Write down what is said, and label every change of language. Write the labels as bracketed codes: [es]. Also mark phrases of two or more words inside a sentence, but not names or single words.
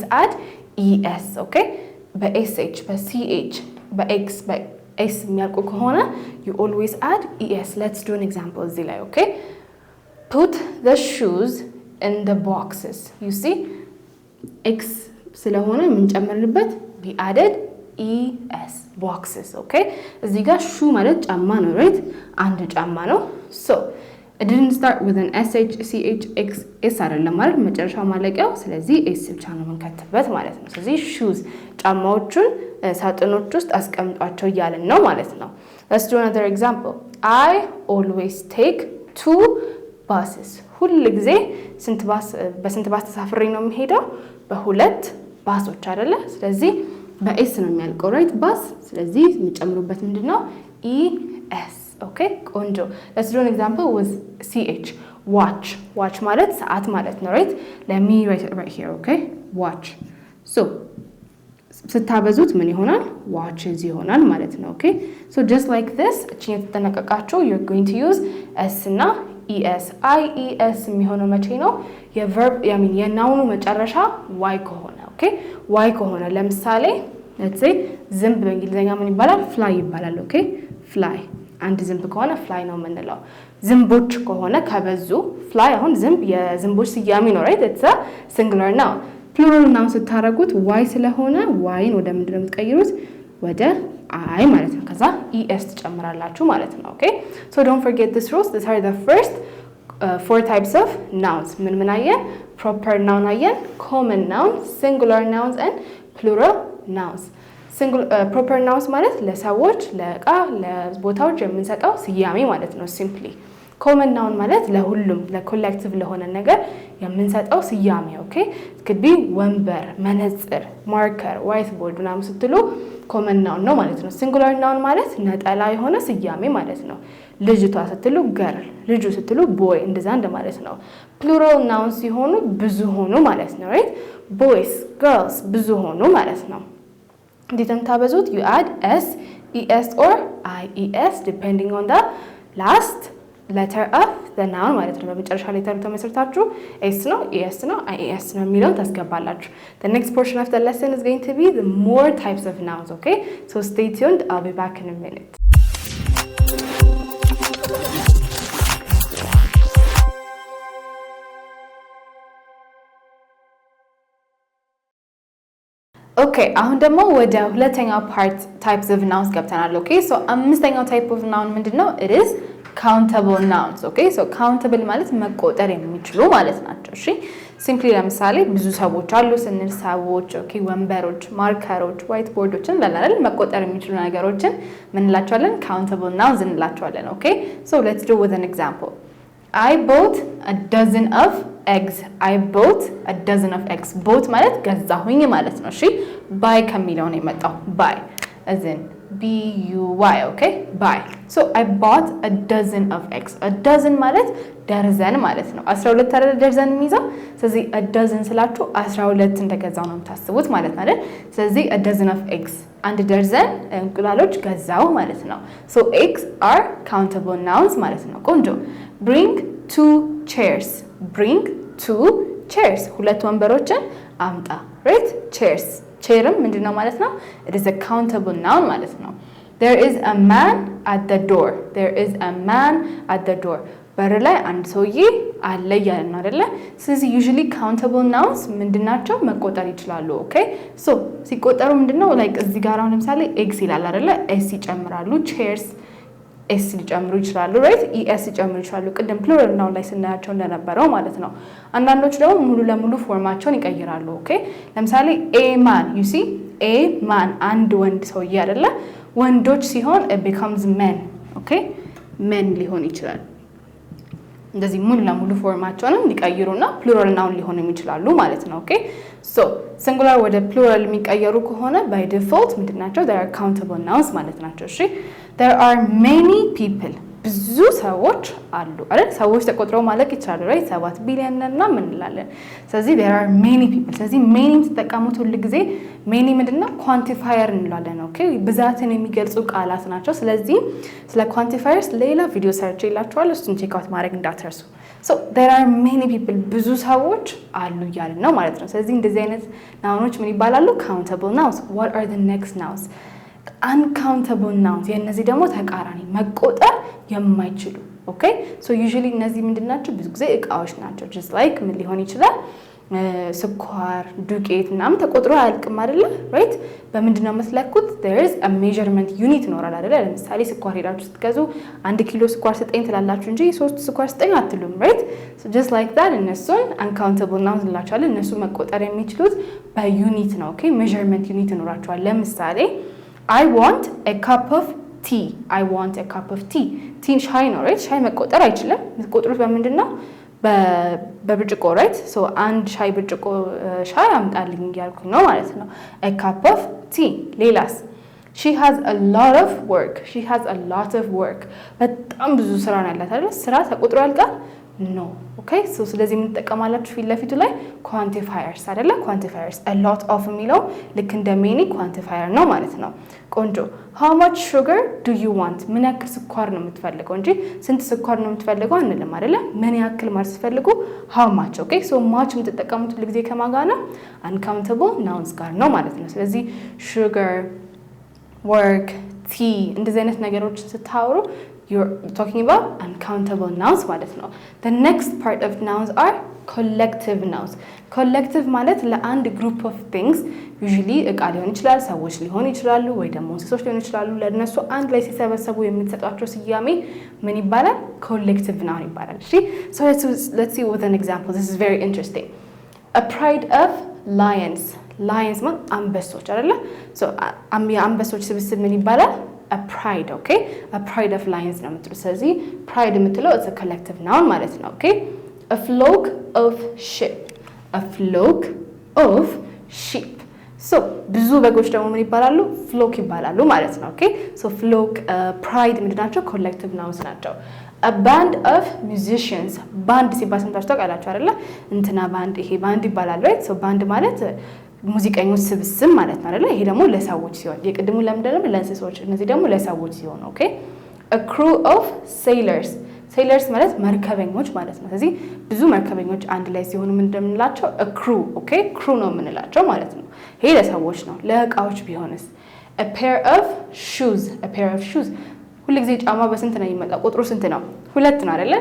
[en] add es okay በsh በch በx በs [am] የሚያልቁ ከሆነ [en] you always add es let's do an example [am] እዚህ ላይ [en] okay put the shoes in the boxes you see x [am] ስለሆነ ምን ጨምርንበት [en] we added es boxes okay [am] እዚህ ጋር [en] shoe [am] ማለት ጫማ ነው [en] right [am] አንድ ጫማ ነው [en] so it didn't start with an sh ch x [am] s አይደለም ማለት መጨረሻው ማለቂያው ስለዚህ s ብቻ ነው የምንከትበት ማለት ነው ስለዚህ shoes ጫማዎቹን ሳጥኖች ውስጥ አስቀምጧቸው እያልን ነው ማለት ነው [en] let's do another example I always take 2 buses [am] ሁሉ ጊዜ በስንት ባስ ተሳፍሬ ነው የምሄደው በሁለት ባሶች አይደለ ስለዚህ በኤስ ነው የሚያልቀው [en] right bus [am] ስለዚህ የሚጨምሩበት ምንድነው [en] es okay [am] ቆንጆ [en] let's do an example with ch watch [am] ማለት ሰዓት ማለት ነው [en] right let me write it right here okay watch so [am] ስታበዙት ምን ይሆናል watches ይሆናል ማለት ነው [en] okay so just like this [am] እቺን ተጠነቀቃችሁ [en] you're going to use s [am] እና es ies የሚሆነው መቼ ነው የverb የናውኑ መጨረሻ y ከሆነ okay y ከሆነ ለምሳሌ [en] let's say [am] ዝንብ በእንግሊዘኛ ምን ይባላል fly ይባላል [en] okay fly [am] አንድ ዝንብ ከሆነ fly ነው የምንለው ዝንቦች ከሆነ ከበዙ fly አሁን ዝንብ የዝንቦች ስያሜ ነው [en] right it's a singular noun plural noun [am] ስታረጉት y ስለሆነ yን ወደ ምንድን ነው የምትቀይሩት ወደ I ማለት ነው ከዛ [en] es [am] ትጨምራላችሁ ማለት ነው [en] okay so don't forget this rules these are the first 4 types of nouns [am] ምን አየን [en] proper [am] noun አየን [en] common noun singular nouns and plural nouns proper nouns [am] ማለት ለሰዎች ለእቃ ለቦታዎች የምንሰጠው ስያሜ ማለት ነው simply [en] common noun [am] ማለት ለሁሉም ለኮሌክቲቭ ለሆነ ነገር የምንሰጠው ስያሜ [en] okay it could [am] be ወንበር መነጽር [en] marker white board [am] ምናምን ስትሉ [en] common noun [am] ነው ማለት ነው [en] singular noun [am] ማለት ነጠላ የሆነ ስያሜ ማለት ነው ልጅቷ ስትሉ girl ልጁ ስትሉ [en] boy [am] እንደዛ እንደማለት ነው [en] plural nouns [am] ሲሆኑ ብዙ ሆኑ ማለት ነው [en] right boys girls [am] ብዙ ሆኑ ማለት ነው እንዴት እንታበዙት [en] you add s es or ies depending on the last letter of the noun [am] ማለት ነው በመጨረሻ ሌተሩ ተመስርታችሁ s ነው es ነው ies ነው የሚለውን ታስገባላችሁ [en] the next portion of the lesson is going to be the more types of nouns okay so stay tuned I'll be back in a minute Okay [am] አሁን ደግሞ ወደ ሁለተኛው [en] part types of nouns ገብተናል okay so አምስተኛው type of [am] noun ምንድነው [en] it is countable nouns okay so [am] countable ማለት መቆጠር የሚችሉ ማለት ናቸው እሺ simply ለምሳሌ ብዙ ሰዎች አሉ ስንል ሰዎች okay ወንበሮች ማርከሮች ዋይት ቦርዶችን ለላል መቆጠር የሚችሉ ነገሮችን ምን እንላቸዋለን [en] countable nouns [am] እንላቸዋለን [en] okay so let's do with an example I bought a dozen of eggs I bought a dozen of eggs bought [am] ማለት ገዛሁኝ ማለት ነው እሺ [en] buy [am] ከሚለው ነው የመጣው [en] buy as in b u y okay buy so I bought a dozen of eggs a dozen [am] ማለት ደርዘን ማለት ነው 12 አይደል ደርዘን የሚይዘው ስለዚህ [en] a dozen [am] ስላችሁ 12 እንደገዛው ነው የምታስቡት ማለት ነው አይደል ስለዚህ [en] a dozen of eggs [am] አንድ ደርዘን እንቁላሎች ገዛው ማለት ነው [en] so eggs are countable nouns [am] ማለት ነው ቆንጆ [en] bring 2 chairs bring 2 chairs [am] ሁለት ወንበሮችን አምጣ [en] right chairs [am] chairም ምንድነው ማለት ነው [en] it is a countable noun [am] ማለት ነው [en] there is a man at the door there is a man at the door [am] በር ላይ አንድ ሰውዬ አለ ያለን አይደለ ስለዚህ [en] usually countable nouns ምንድናቸው [am] መቆጠር ይችላሉ [en] okay so [am] ሲቆጠሩ ምንድነው like እዚህ ጋር አሁን ለምሳሌ eggs ይላል አይደለ s ይጨምራሉ chairs s ሊጨምሩ ይችላሉ right es ሊጨምሩ ይችላሉ ቅድም plural noun ላይ ስናያቸው እንደነበረው ማለት ነው አንዳንዶች ደግሞ ሙሉ ለሙሉ ፎርማቸውን ይቀይራሉ okay ለምሳሌ [en] a man you see a man [am] አንድ ወንድ ሰውዬ አይደለ ወንዶች ሲሆን [en] it becomes men okay men [am] ሊሆን ይችላል እንደዚህ ሙሉ ለሙሉ ፎርማቸውን ሊቀይሩና [en] plural noun [am] ሊሆኑ ይችላሉ ማለት ነው [en] okay so singular [am] ወደ plural የሚቀየሩ ከሆነ [en] by default [am] ምንድናቸው [en] they are countable nouns [am] ማለት ናቸው እሺ [en] there are many people [am] ብዙ ሰዎች አሉ አይደል ሰዎች ተቆጥረው ማለቅ ይችላል right 7 ቢሊዮን እና ምን እንላለን ስለዚህ [en] there are many people [am] ስለዚህ many ተጠቀሙት ሁሉ ጊዜ many ምንድነው quantifier እንላለን okay ብዛትን የሚገልጹ ቃላት ናቸው ስለዚህ ስለ quantifiers ሌላ ቪዲዮ ሰርች ይላችኋል እሱን [en] check out [am] ማድረግ እንዳትረሱ [en] so there are many people [am] ብዙ ሰዎች አሉ ያልን ነው ማለት ነው ስለዚህ እንደዚህ አይነት ናውኖች ምን ይባላሉ [en] countable nouns what are the next nouns uncountable nouns [am] የነዚህ ደግሞ ተቃራኒ መቆጠር የማይችሉ [en] okay so usually [am] እነዚህ ምንድናቸው ብዙ ጊዜ እቃዎች ናቸው [en] just like [am] ምን ሊሆን ይችላል ስኳር ዱቄት ምናምን ተቆጥሮ አያልቅም አይደለ ራይት በምንድነው መስለኩት [en] there is a measurement unit [am] ኖራል አይደለ ለምሳሌ ስኳር ሄዳችሁ ስትገዙ 1 ኪሎ ስኳር ስጠኝ ትላላችሁ እንጂ 3 ስኳር ስጠኝ አትሉም [en] right so just like that [am] እነሱን [en] uncountable nouns [am] እንላቸዋለን እነሱ መቆጠር የሚችሉት በዩኒት ነው ኦኬ [en] measurement unit [am] ኖራቸዋል ለምሳሌ [en] I want a cup of tea I want a cup of tea tea [am] ሻይ ነው right ሻይ መቆጠር አይችልም የምትቆጥሩት በምንድነው በብርጭቆ [en] right so [am] አንድ ሻይ ብርጭቆ ሻይ አምጣልኝ ያልኩኝ ነው ማለት ነው [en] a cup of tea [am] ሌላስ [en] she has a lot of work [am] በጣም ብዙ ስራ ነው ያላት አይደል ስራ ተቆጥሮ ያልቃል [en] no okay so [am] ስለዚህ ምን ተጠቀማላችሁ ፊት ለፊቱ ላይ quantifiers አይደለ quantifiers [en] a lot of [am] የሚለው ልክ እንደ many quantifier ነው ማለት ነው ቆንጆ [en] how much sugar do you want [am] ምን ያክል ስኳር ነው የምትፈልገው እንጂ ስንት ስኳር ነው የምትፈልገው አንልም አይደለ ምን ያክል ማለት ስትፈልጉ [en] how much okay so much [am] የምትጠቀሙት ለጊዜ ከማን ጋር ነው [en] uncountable nouns [am] ጋር ነው ማለት ነው ስለዚህ [en] sugar work tea [am] እንደዚህ አይነት ነገሮች ስታወሩ [en] you're talking about uncountable nouns [am] ማለት ነው [en] the next part of nouns are collective nouns collective [am] ማለት ለአንድ [en] group of things usually [am] እቃ ሊሆን ይችላል ሰዎች ሊሆን ይችላሉ ወይ ደግሞ እንስሶች ሊሆን ይችላሉ ለነሱ አንድ ላይ ሲሰበሰቡ የምትሰጣቸው ስያሜ ምን ይባላል [en] collective noun [am] ይባላል እሺ [en] so let's see with an example this is very interesting a pride of lions [am] ማለት አንበሶች አይደለ so አንበሶች ስብስብ ምን ይባላል [en] a pride okay a pride of lions [am] ነው የምትሉት ስለዚህ pride የምትለው [en] it's a collective noun [am] ማለት ነው [en] okay a flock of sheep so [am] ብዙ በጎች ደግሞ ምን ይባላሉ [en] flock [am] ይባላሉ ማለት ነው [en] okay so flock pride ምንድናቸው collective nouns ናቸው a band of musicians band [am] ሲባል ሰምታችሁ ታውቃላችሁ አይደለ እንትና ባንድ ይሄ ባንድ ይባላል right so band ማለት ሙዚቀኞች ስብስብ ማለት ነው አይደለ ይሄ ደግሞ ለሰዎች ሲሆን የቅድሙ ለምንድነው ለእንስሶች እነዚህ ደግሞ ለሰዎች ሲሆን ኦኬ [en] a crew of sailors [am] ማለት መርከበኞች ማለት ነው ስለዚህ ብዙ መርከበኞች አንድ ላይ ሲሆኑ ምን እንደምንላቸው a crew ኦኬ crew ነው የምንላቸው ማለት ነው ይሄ ለሰዎች ነው ለእቃዎች ቢሆንስ [en] a pair of shoes [am] ሁሉ ጊዜ ጫማ በስንት ነው የሚመጣው ቁጥሩ ስንት ነው ሁለት ነው አይደለ